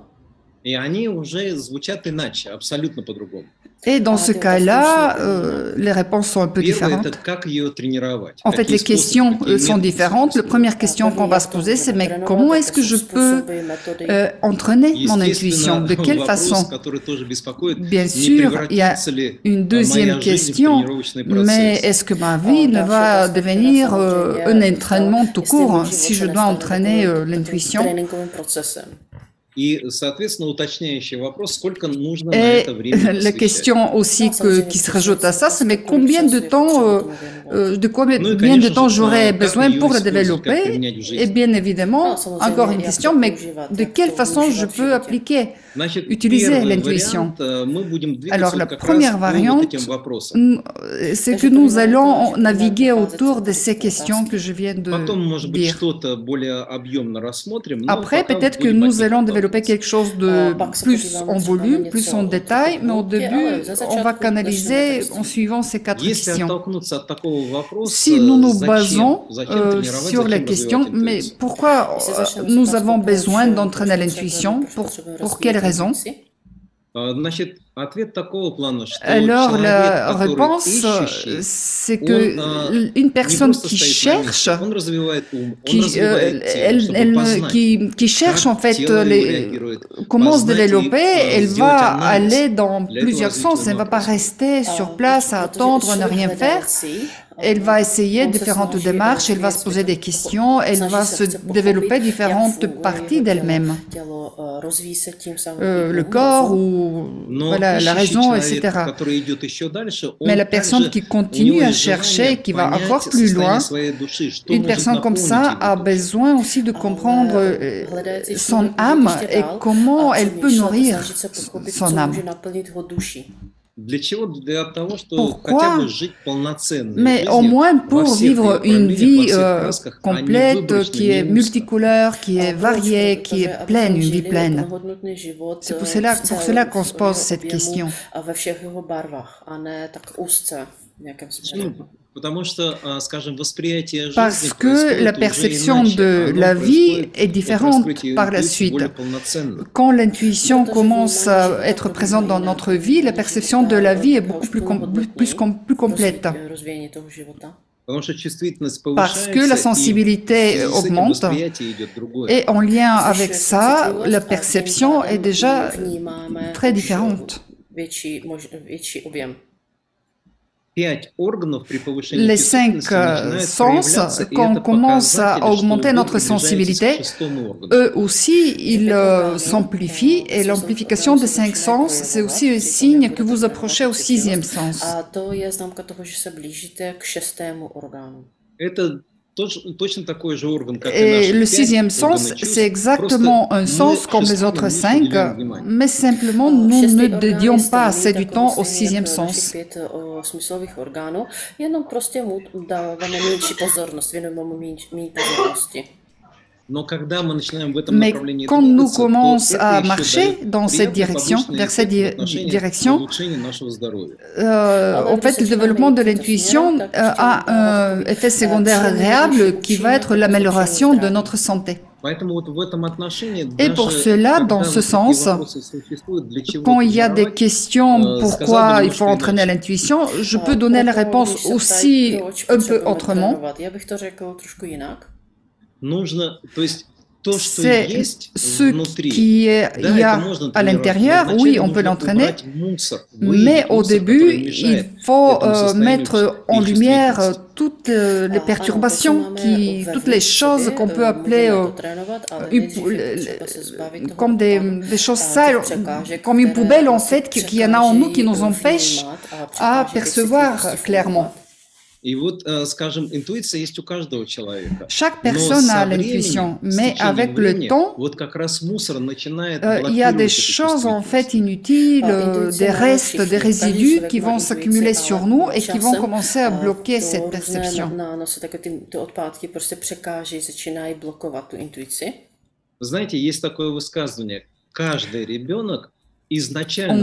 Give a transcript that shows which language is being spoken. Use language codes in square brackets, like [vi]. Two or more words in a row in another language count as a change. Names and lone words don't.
[ru] И они уже звучат иначе, абсолютно по-другому. [fr] Et dans ce cas-là, les réponses sont un peu [ru] Первое – это [fr] différentes. [ru] как ее тренировать. [fr] En fait, [ru] Какие [fr] les [ru] способы, [fr] questions [ru] какие [fr] sont [ru] методы [fr] différentes. La [ru] использовать. [fr] première question qu'on va se poser, c'est mais comment est-ce que je peux entraîner mon intuition? De quelle [ru] вопрос, [fr] façon? [ru] который тоже беспокоит, [fr] Bien [ru] не [fr] sûr, il y a [ru] превратится ли [fr] une [ru] моя [fr] deuxième [ru] жизнь в [fr] question, [ru] тренировочный [fr] mais [ru] процесс. [fr] est-ce que ma vie ne va devenir un entraînement tout court si je dois entraîner l'intuition? [cs] Tréninkovým procesem. [ru] И, соответственно, уточняющий вопрос, сколько нужно на [fr] Et [ru] это время [fr] la [ru] посвящать. [fr] question aussi qui se rajoute à ça, c'est mais combien de temps, combien de [ru] конечно [fr] temps [ru] же, [fr] j'aurais [ru] как [fr] besoin [ru] ее [fr] pour la [ru] использовать, как [fr] développer? [ru] применять в жизни. [fr] Et bien évidemment, encore une question, mais de quelle façon je peux appliquer, [ru] Значит, [fr] utiliser [ru] первый [fr] l'intuition? [ru] вариант, мы будем двигаться [fr] Alors [ru] вот [fr] la [ru] как [fr] première [ru] раз по вот [fr] variante, [ru] этим вопросам. [fr] c'est que nous allons naviguer autour de ces questions que je viens de [ru] Потом, может быть, [fr] dire. [ru] что-то более объемно рассмотрим. но [fr] Après, [ru] пока [fr] peut-être que [ru] будем [fr] nous [ru] от них [fr] allons développer [ru] отталкиваться. [fr] quelque chose de plus en volume, plus en détail, mais au début, on va canaliser en suivant ces quatre [ru] Если [fr] questions. [ru] оттолкнуться от такого вопроса, [fr] Si nous nous [ru] зачем [fr] basons [ru] тренировать, [fr] sur [ru] зачем [fr] la question, [ru] развивать [fr] mais [ru] интуицию? [fr] pourquoi nous avons besoin d'entraîner l'intuition? Pour quelles raisons? [ru] Значит, ответ такого плана, что [fr] Alors [ru] человек, [fr] la [ru] который [fr] réponse, [ru] ищущий, [fr] c'est que une [ru] не [fr] personne [ru] просто [fr] qui [ru] стоит на [fr] cherche, [ru] месте, он развивает ум, он [fr] qui, [ru] развивает тело, чтобы познать, [fr] qui cherche en [ru] как [fr] fait [ru] тело его реагирует, [fr] comment se [ru] познать и [fr] développer, elle [ru] сделать [fr] va [ru] анализ [fr] aller dans [ru] для этого [fr] plusieurs sens. [ru] развития [fr] Elle ne va pas [ru] вопроса. [fr] rester sur place à attendre, ne rien faire. Elle va essayer différentes démarches, elle va se poser des questions, elle va se développer différentes parties d'elle-même. Le corps ou [ru] Но [fr] voilà, la [ru] ищущий [fr] raison, [ru] человек, [fr] etc. [ru] который идет еще дальше, [fr] Mais [ru] он [fr] la personne [ru] также, [fr] qui [ru] у [fr] continue [ru] него [fr] à [ru] есть [fr] chercher, [ru] желание [fr] qui va [ru] понять [fr] encore plus loin, [ru] состояние своей души, что [fr] une [ru] может [fr] personne comme [ru] наполнить [fr] ça [ru] его [fr] a [ru] душу. [fr] besoin aussi de comprendre son âme et comment elle peut nourrir son âme. [ru] Для чего? Для того, чтобы [fr] Pourquoi? [ru] хотя бы жить полноценной [fr] Mais au [ru] жизнью [fr] moins [ru] во [fr] pour [ru] всех [fr] vivre [ru] ее [fr] une [ru] проявлениях, во [fr] vie [ru] всех красках, а не [fr] complète, [ru] выборочно, [fr] qui est [ru] не узко. [fr] multicouleur, qui est variée, qui est pleine, une vie pleine. C'est pour cela qu'on se pose cette question. [ru] Ну, потому что, скажем, восприятие жизни [fr] Parce que [ru] происходит [fr] la [ru] уже [fr] perception [ru] иначе. [fr] de [ru] Оно [fr] la vie [ru] происходит [fr] est [ru] от [fr] différente [ru] раскрытия [fr] par la [ru] интуиции [fr] suite. [ru] более полноценно. [fr] Quand l'intuition commence à être présente dans notre vie, la perception de la vie est beaucoup plus complète. [ru] Потому что чувствительность [fr] parce que [ru] повышается, [fr] la [ru] и в [fr] sensibilité [ru] связи с этим [fr] augmente. [ru] восприятие идет другое. [fr] Et en lien avec [cs] Zvyšuje se [fr] ça, [cs] citlivost [fr] la [cs] a tím [fr] perception [cs] pádem [fr] est déjà [cs] vnímáme [fr] très [cs] už [fr] différente. [cs] větší objem. [ru] 5 органов при повышении [fr] Les 5 [ru] чувствительности начинают [fr] sens, [ru] проявляться, и [fr] quand on [ru] это [fr] commence à [ru] показатель, что [fr] augmenter [ru] вы [fr] notre [ru] приближаетесь к [fr] sensibilité, [ru] шестому органу. [fr] eux aussi, ils s'amplifient. Et l'amplification des 5 sens, c'est aussi un signe que vous approchez au 6e sens. [cs] A to je známka toho, že se blížíte k 6. orgánu. [ru] Это точно такой же орган, как и [fr] Et [ru] наши [fr] le [ru] 5 [fr] 6e sens, [ru] органов [fr] c'est [ru] чувств. [fr] exactement [ru] Просто [fr] un [ru] мы [fr] sens comme les [ru] шестому [fr] autres [ru] не [fr] 5, [ru] уделяем внимания. [fr] mais simplement nous ne dédions pas assez du temps au 6e sens. [cs] 5 smyslových orgánů, jenom prostě mu dáváme menší pozornost, věnujeme mu méně pozornosti. [ru] Но когда мы начинаем в этом [fr] Mais [ru] направлении [fr] quand nous [ru] двигаться, то [fr] commençons [ru] это [fr] à [ru] еще [fr] marcher [ru] дает [fr] dans cette [ru] приятный [fr] direction, [ru] побочный [fr] vers cette [ru] эффект в отношении [fr] direction, [ru] улучшения нашего здоровья. [fr] en fait, le développement de l'intuition a un effet secondaire agréable qui va être l'amélioration de notre santé. [ru] Поэтому вот в этом отношении, [fr] Et pour [ru] даже [fr] cela, [ru] когда [fr] dans ce [ru] вот такие [fr] sens, [ru] вопросы существуют, для чего [fr] quand il y a des [ru] тренировать, [fr] questions pourquoi il faut [ru] немножко [fr] entraîner [ru] иначе. [fr] l'intuition, je peux donner la réponse aussi un peu autrement. [cs] Já bych to řekl trošku jinak. [ru] Нужно, то есть то, что [fr] C'est [ru] есть [fr] ce [ru] внутри, [fr] qu'il y [ru] да, это [fr] a [ru] можно [fr] à [ru] тренировать, но [fr] l'intérieur, oui, [ru] вначале [fr] on peut [ru] нужно [fr] l'entraîner, [ru] убрать мусор, [fr] mais [ru] выявить [fr] au [ru] мусор, [fr] début, [ru] который [fr] il [ru] мешает [fr] faut [ru] этому состоянию [fr] mettre en [ru] и [fr] lumière [ru] чувствительности. [fr] toutes les perturbations, toutes les choses qu'on peut appeler comme des choses sales, comme une poubelle en fait, qu'il y en a en nous qui nous empêchent à percevoir clairement. [ru] И вот, скажем, интуиция есть у каждого человека. [fr] Chaque [ru] Но [fr] personne [ru] со [fr] a l'intuition, [ru] временем, с [fr] mais [ru] течением [fr] avec le [ru] времени, [fr] temps, [ru] вот как раз мусор начинает [fr] il y a des [ru] блокировать эту [fr] choses en fait [ru] чувствительность. [fr] inutiles, des restes, des résidus qui vont s'accumuler sur nous et qui vont commencer à bloquer cette perception. [cs] Ty odpádky prostě překáží, začínají blokovat tu intuici. [ru] Знаете, есть такое высказывание: каждый ребенок изначально